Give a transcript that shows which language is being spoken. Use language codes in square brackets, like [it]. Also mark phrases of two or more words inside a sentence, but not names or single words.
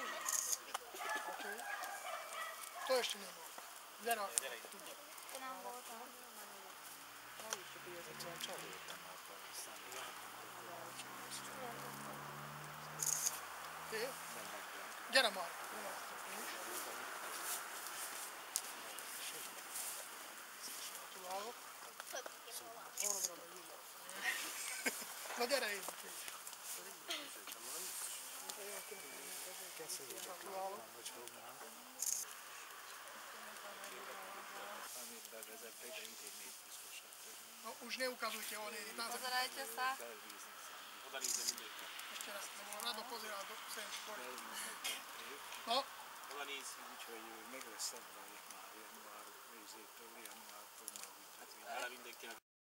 [sk] OK. To ešte nebolo. Kde je tu? To nám bolo tam. Ty? Kde je Marek? [hu] Gratulálok. No gyere én is. Gratulálok. [sk] No už neukazujte, on je na zem. Pozerajte sa. Ešte raz, lebo Rado pozeral do sem skôr. No, [hu] Úgyhogy meg lesz szabva itt már január végzétől, januártól már úgy.